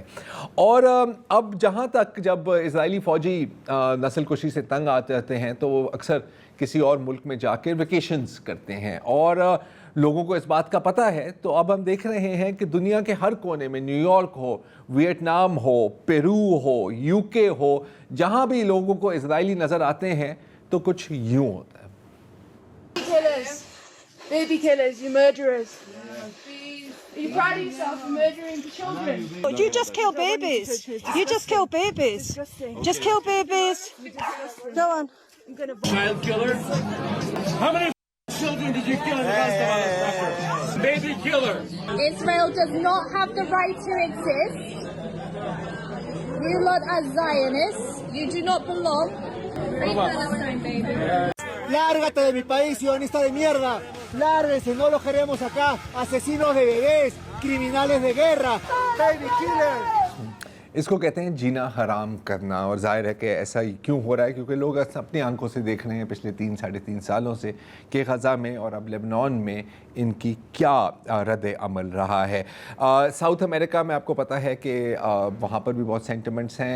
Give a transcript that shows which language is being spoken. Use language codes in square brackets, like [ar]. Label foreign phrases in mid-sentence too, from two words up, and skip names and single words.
[ur] اور اب جہاں تک جب اسرائیلی فوجی نسل کشی سے تنگ آتے ہیں تو وہ اکثر کسی اور ملک میں جا کے ویکیشنز کرتے ہیں، اور لوگوں کو اس بات کا پتہ ہے۔ تو اب ہم دیکھ رہے ہیں کہ دنیا کے ہر کونے میں، نیو یارک ہو، ویتنام ہو، پیرو ہو، یو کے ہو، جہاں بھی لوگوں کو اسرائیلی نظر آتے ہیں تو کچھ یوں ہوتا ہے۔ [en] Baby killers, you murderers. Are you proud of yourself for murdering children? You just kill babies. You just kill babies. Just kill babies. Go on. Child killer? How many children did you kill in the Gaza? Baby killer. Israel does not have the right to exist. You lot are Zionists. You do not belong. Free Palestine, baby. [es] Lárgate de mi país, sionista de mierda. Lárguense, no los queremos acá. Asesinos de bebés, criminales de guerra, [en] baby killers. [ur] اس کو کہتے ہیں جینا حرام کرنا، اور ظاہر ہے کہ ایسا کیوں ہو رہا ہے، کیونکہ لوگ اپنی آنکھوں سے دیکھ رہے ہیں پچھلے 3-3.5 سالوں سے کہ غزہ میں اور اب لیبنان میں ان کی کیا رد عمل رہا ہے۔ ساؤتھ امریکہ میں آپ کو پتہ ہے کہ وہاں پر بھی بہت سینٹیمنٹس ہیں۔